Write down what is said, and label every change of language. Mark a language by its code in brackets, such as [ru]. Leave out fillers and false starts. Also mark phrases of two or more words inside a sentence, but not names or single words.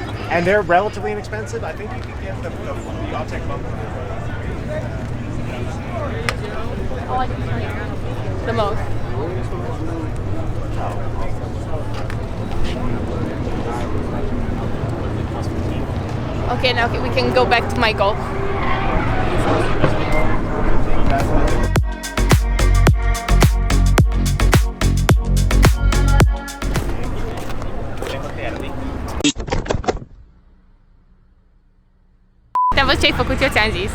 [en] And they're relatively inexpensive. I think you can get the Altec bumper. The most. Okay, now we can go back to my Golf. [ro] Te-am văzut ce ai făcut, eu ți-am zis.